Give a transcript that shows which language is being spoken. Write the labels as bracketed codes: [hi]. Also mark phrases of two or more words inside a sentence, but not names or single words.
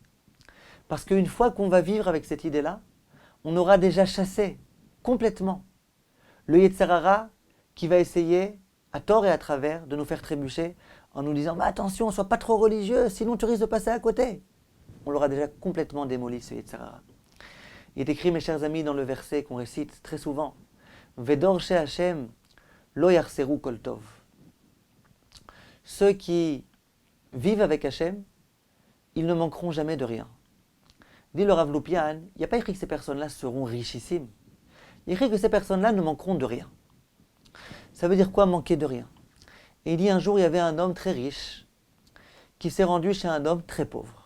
[fr] Parce qu'une fois qu'on va vivre avec cette idée-là, on aura déjà chassé complètement le [he] יצר הרע [fr] qui va essayer, à tort et à travers, de nous faire trébucher en nous disant « Attention, sois pas trop religieux, sinon tu risques de passer à côté ». On l'aura déjà complètement démoli, ce [he] יצר הרע. [fr] Il est écrit, mes chers amis, dans le verset qu'on récite très souvent « [he] ודור שה' לא יחסרו כל טוב ». [fr] Ceux qui vivent avec Hashem, ils ne manqueront jamais de rien. Dit le Rav Loupian, il n'y a pas écrit que ces personnes-là seront richissimes. Il est écrit que ces personnes-là ne manqueront de rien. Ça veut dire quoi, manquer de rien? Et il dit un jour, il y avait un homme très riche qui s'est rendu chez un homme très pauvre.